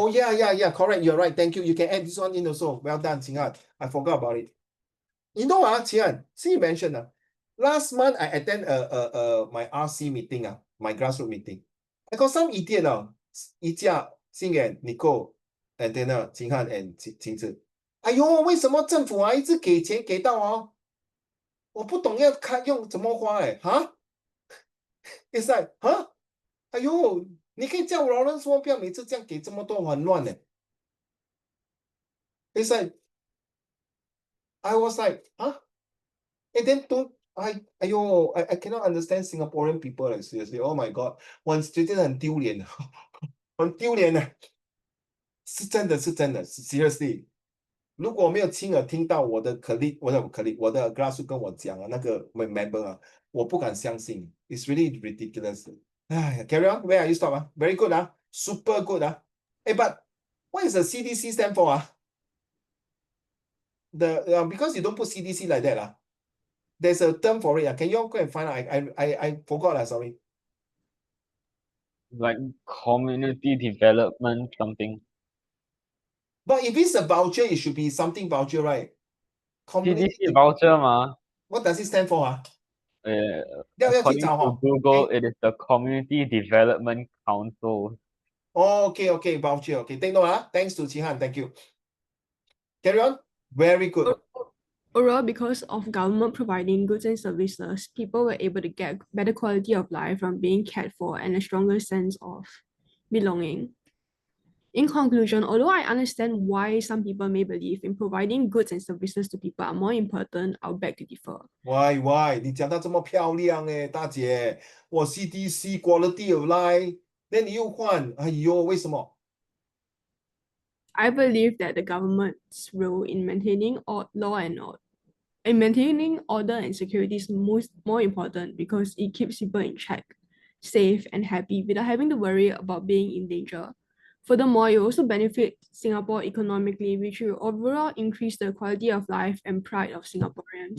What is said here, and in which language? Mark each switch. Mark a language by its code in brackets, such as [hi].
[en] Oh yeah, correct. You're right. Thank you. You can add this one in also. Well done, Qinghan. I forgot about it. You know, Qinghan, see you mentioned last month I attend my RC meeting, my grassroots meeting. I got some idiot, Ijia, Xingyan, Nicole, and then Qinghan and Qingzi. [zh] 哎呦，为什么政府一直给钱给到我不懂要用怎么花 [en] It's like [zh] 哎呦，你可以叫老人说不要每次这样给这么多很乱 [en] It's like I was like and then I cannot understand Singaporean people seriously. Oh my god， [zh] 我觉得很丢脸，很丢脸是真的seriously。如果没有亲耳听到我的 colleague，我的 grassroots 跟我讲那个 member我不敢相信。 [en] It's really ridiculous。 carry on. Where are you stop Very good super good but what is the CDC stand for The because you don't put CDC like that There's a term for it Can you go and find out? I forgot sorry. Like community development something. But if it's a voucher, it should be something voucher, right? CDC voucher What does it stand for according to Google, it is the Community Development Council. Okay, voucher. Okay, take note Thanks to Qinghan. Thank you. Carry on. Very good. Overall, because of government providing goods and services, people were able to get better quality of life from being cared for and a stronger sense of belonging. In conclusion, although I understand why some people may believe in providing goods and services to people are more important, I'll beg to differ. [zh] Why 你讲到这么漂亮大姐我 CDC [en] quality of life then [zh] 你又换哎呦为什么 [en] I believe that the government's role in maintaining law and order and maintaining order and security is more important because it keeps people in check, safe and happy without having to worry about being in danger. Furthermore, it also benefits Singapore economically, which will overall increase the quality of life and pride of Singaporeans.